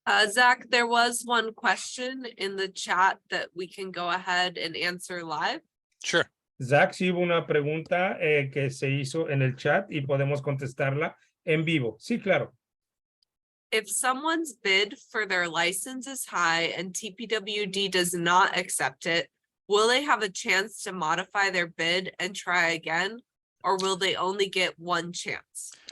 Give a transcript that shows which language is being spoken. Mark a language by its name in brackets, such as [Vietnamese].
[English] Zach, there was one question in the chat that we can go ahead and answer live. Sure. [Spanish] Zach, sí hubo una pregunta que se hizo en el chat y podemos contestarla en vivo. Sí, claro. [English] If someone's bid for their license is high and TPWD does not accept it, will they have a chance to modify their bid and try again? Or will they only get one chance?